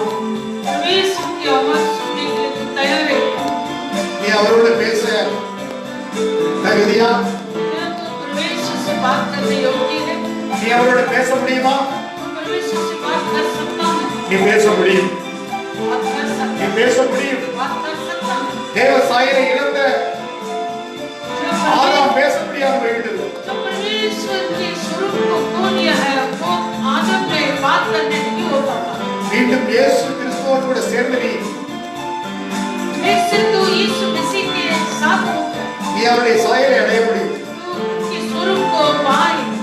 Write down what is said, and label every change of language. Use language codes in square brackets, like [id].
[hi] यीशु की आवाज सुनने के लिए तैयार है. [ta] நீ அவரோடு பேச தகுதியா? [hi] क्या तू परमेश्वर से बात करने योग्य है? [ta] நீ அவரோடு பேச முடியுமா? [hi] तू परमेश्वर से बात कर सकता है? [ta] நீ பேச முடியும். [hi] बात कर सकता [ta] நீ [hi] है? [ta] பேச முடியும். [hi] बात कर सकता है? [ta] தேவ சாயலை இழந்த ஆதாம் பேச முடியாம போயிட்டது. [hi] जो परमेश्वर के स्वरूप को खो दिया है वो आदम ने बात करने नहीं होता था. [ta] மீண்டும் இயேசு கிறிஸ்துவோடு கூட சேர்ந்து [hi] फिर से तू यीशु मसीह के साथ होकर [ta] நீ அவருடைய சாயலை அடைய முடியும். [hi] तू उनके स्वरूप को पाए.